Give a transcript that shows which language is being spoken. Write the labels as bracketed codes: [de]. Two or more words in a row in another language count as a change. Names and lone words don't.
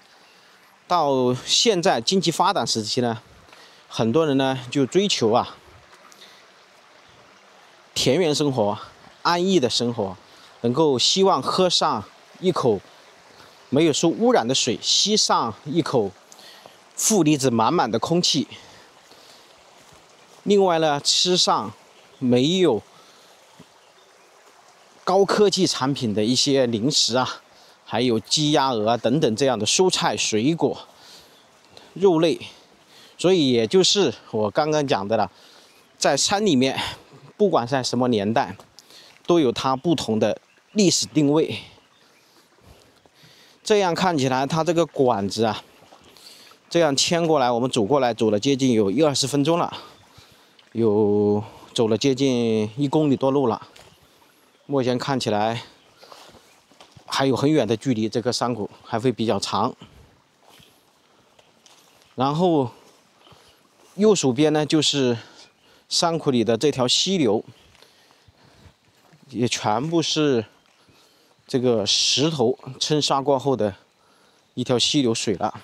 [zh] 到現在經濟發展時期呢，很多人呢就追求田園生活、安逸的生活，能夠希望喝上一口沒有受污染的水，吸上一口負離子滿滿的空氣。另外呢，吃上沒有高科技產品的一些零食還有雞鴨鵝等等這樣的蔬菜水果、肉類。所以也就是我剛剛講的了，在山裡面，不管在什麼年代，都有它不同的歷史定位。這樣看起來，它這個管子這樣牽過來，我們走過來，走了接近有20分鐘了，走了接近1公里多路了。目前看起来還有很遠的距離，這個山谷還會比較長。然後右手邊呢，就是山谷裡的這條溪流，也全部是這個石頭沖刷過後的一條溪流水了。